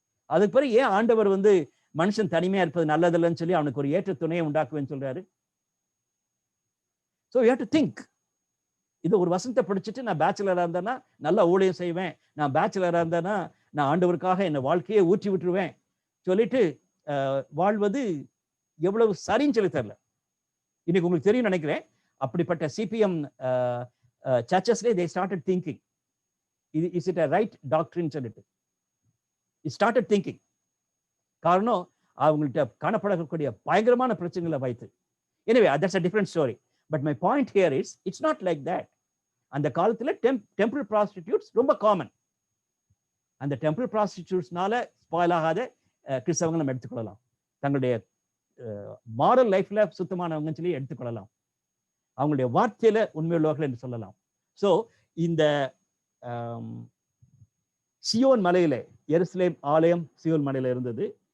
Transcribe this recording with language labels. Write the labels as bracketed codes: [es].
[ta] அதுக்கு பிறகு ஏன் ஆண்டவர் வந்து மனுஷன் தனிமையா இருப்பது நல்லதில்லைன்னு சொல்லி அவனுக்கு ஒரு ஏற்ற துணையை உண்டாக்குவேன்னு சொல்றாரு? [en] So you have to think. [ta] இது ஒரு வசனத்தை படிச்சுட்டு நான் பேச்சுலரா இருந்தேன்னா நல்லா ஊழியம் செய்வேன், நான் பேச்சுலரா இருந்தேன்னா நான் ஆண்டவருக்காக என்னை வாழ்க்கையை ஊற்றி விட்டுருவேன் சொல்லிட்டு வாழ்வது எவ்வளவு சரின்னு சொல்லி தரல. இன்னைக்கு உங்களுக்கு தெரியும் நினைக்கிறேன், அப்படிப்பட்ட CPM சர்ச்சஸ்லேயே [en] they started thinking, is it a right doctrine [ta] சொல்லிட்டு [en] it started thinking. [ta] காரணம் அவங்கள்ட்ட காணப்படக்கூடிய பயங்கரமான பிரச்சனைகளை வைத்து. [en] Anyway, that's a different story. But my point here is, it's not like that. [ta] அந்த காலத்துல temple prostitutes ரொம்ப காமன். அந்த temple prostitutesனால ஸ்பாயில் ஆகாத கிறிஸ்தவங்களை நம்ம எடுத்துக்கொள்ளலாம். தங்களுடைய மாரல் லைஃப்ல சுத்தமானவங்கன்னு சொல்லி எடுத்துக்கொள்ளலாம். அவங்களுடைய வார்த்தையில உண்மையுள்ளவர்கள் என்று சொல்லலாம். ஸோ இந்த சியோன் மலையில, எருசலேம் ஆலயம் சியோன் மலையில இருந்தது.